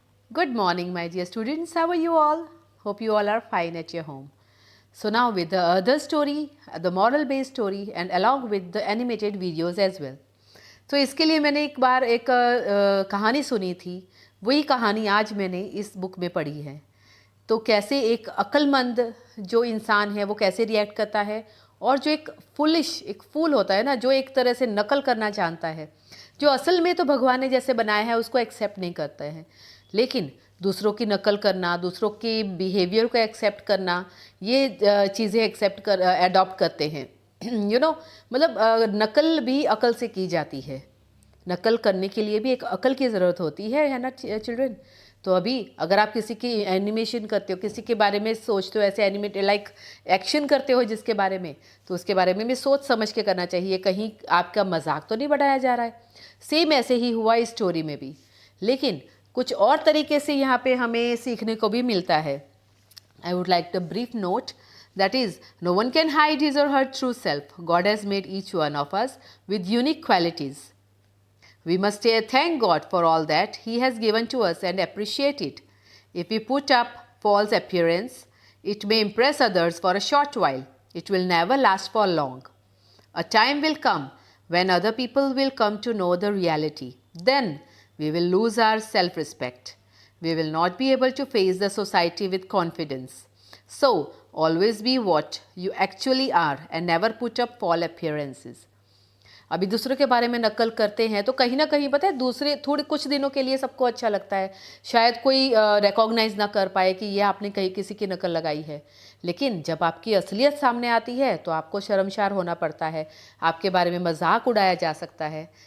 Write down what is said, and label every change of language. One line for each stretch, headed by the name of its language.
English: Good morning, my dear students. How are you all? Hope you all are fine at your home. So now with the other story, the moral based story and along with the animated videos as well.
Hindi: तो इसके लिए मैंने एक बार एक कहानी सुनी थी, वही कहानी आज मैंने इस बुक में पढ़ी है। तो कैसे एक अक्लमंद जो इंसान है वो कैसे रिएक्ट करता है, और जो एक फूल होता है ना, जो एक तरह से नकल करना जानता है, जो असल में तो भगवान ने जैसे बनाया है उसको एक्सेप्ट नहीं करता है, लेकिन दूसरों की नकल करना, दूसरों के बिहेवियर को एक्सेप्ट करना, ये चीज़ें अडॉप्ट करते हैं। मतलब नकल भी अकल से की जाती है। नकल करने के लिए भी एक अकल की ज़रूरत होती है ना चिल्ड्रन। तो अभी अगर आप किसी की एनिमेशन करते हो, किसी के बारे में सोचते हो, ऐसे एनिमेट लाइक एक्शन करते हो जिसके बारे में, तो उसके बारे में भी सोच समझ के करना चाहिए, कहीं आपका मजाक तो नहीं बनाया जा रहा है। सेम ऐसे ही हुआ इस स्टोरी में भी, लेकिन कुछ और तरीके से यहाँ पे हमें सीखने को भी मिलता है।
English: I would like to brief note, that is, no one can hide his or her true self. God has made each one of us with unique qualities. We must thank God for all that He has given to us and appreciate it. If we put up false appearance, it may impress others for a short while. It will never last for long. A time will come when other people will come to know the reality. Then we will lose our self respect. We will not be able to face the society with confidence. So, always be what you actually are and never put up false appearances.
Hindi: अभी दूसरों के बारे में नकल करते हैं तो कहीं ना कहीं पता है, दूसरे थोड़े कुछ दिनों के लिए सबको अच्छा लगता है, शायद कोई रिकॉग्नाइज ना कर पाए कि यह आपने कहीं किसी की नकल लगाई है, लेकिन जब आपकी असलियत सामने आती है तो आपको शर्मसार होना पड़ता है, आपके बारे में मजाक उड़ाया जा सकता है।